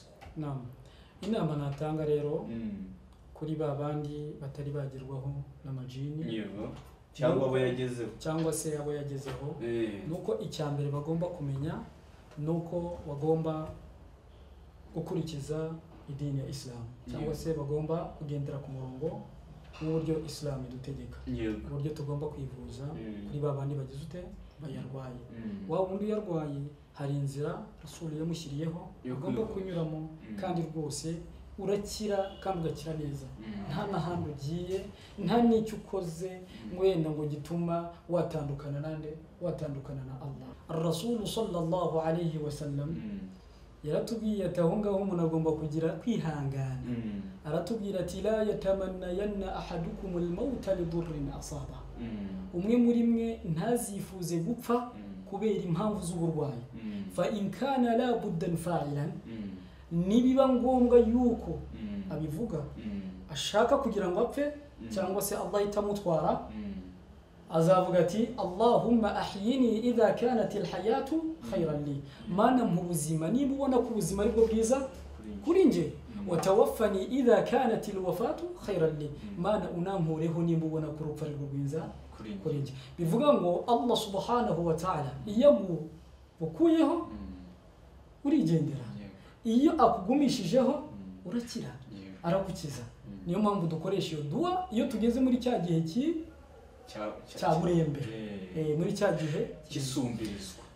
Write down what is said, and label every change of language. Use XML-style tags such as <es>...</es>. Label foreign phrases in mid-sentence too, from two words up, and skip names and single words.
<rw>Inama natanga rero kuri babandi batari bagerwaho n'amajini, cyangwa se abo yagezeho, nuko icyambere bagomba kumenya nuko bagomba gukurikiza idini ya Islam, cyangwa se bagomba kugendera ku murongo w'uburyo Islam idutegeka, uburyo tugomba kwivuza kuri babandi bagize ute bayarwaye. Wa wundi yarwaye hari inzira Rasul yamushyiriyeho ugomba kunyuramo, kandi rwose urakira kandi ugakira neza. Nta n'ahandi ugiye, nta n'icyo ukoze wenda ngo gituma watandukana na Allah. Rasul</rw> <ar>صلى الله عليه وسلم</ar> <rw>yaratubwiye ati aho ngaho umuntu agomba kugira kwihangana. Aratubwira ati</rw> <ar>لا يتمنين أحدكم الموت لضر أصابه.</ar> <rw>Umwe muri mwe ntazifuze gupfa kubera impamvu z'uburwayi.</rw> <ar>فإن كان لا بد فاعلا,</ar> <rw>nibiba ngombwa yuko abivuga ashaka kugira ngo apfe cyangwa se Allah itamutwara, azavuga ati</rw> <ar>اللهم أحيني إذا كانت الحياة خيرا لي.</ar> <rw>Mana mu buzima niba ubona ko ubuzima ari bwo bwiza kuri nje,</rw> <ar>وتوفني إذا كانت الوفاة خيرا لي.</ar> <rw>Mana unampureho niba ubona ko urupfu ari bwo bwiza kuri nje. Bivuga ngo Allah</rw> <ar>سبحانه وتعالى</ar> <rw>iyo bukuyeho urigendera, iyo akugumishijeho urakira, aragukiza. Niyo mpamvu dukoresha iyo dua iyo tugeze muri cya gihe cya burembe, muri cya gihe kisumbirizwa.</rw>